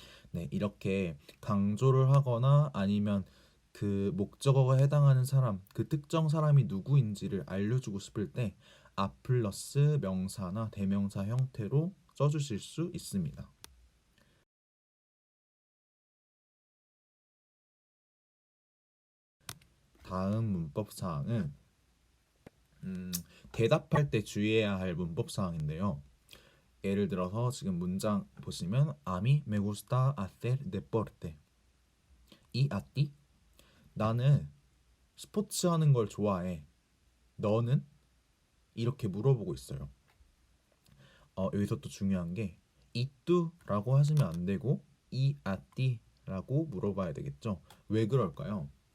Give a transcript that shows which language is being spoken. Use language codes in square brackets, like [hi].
[ko] 네, 이렇게 강조를 하거나 아니면 그 목적어가 해당하는 사람, 그 특정 사람이 누구인지를 알려주고 싶을 때 a 플러스 명사나 대명사 형태로 써주실 수 있습니다. 다음 문법 사항은 대답할 때 주의해야 할 문법 사항인데요. 예를 들어서 지금 문장 보시면 [es] A mí me gusta hacer deporte. [ko] 이 [es] a ti [ko] 나는 스포츠 하는 걸 좋아해. 너는? 이렇게 물어보고 있어요. 여기서 또 중요한 게 이뚜라고 하시면 안 되고 이 아띠라고 물어봐야 되겠죠. 왜 그럴까요?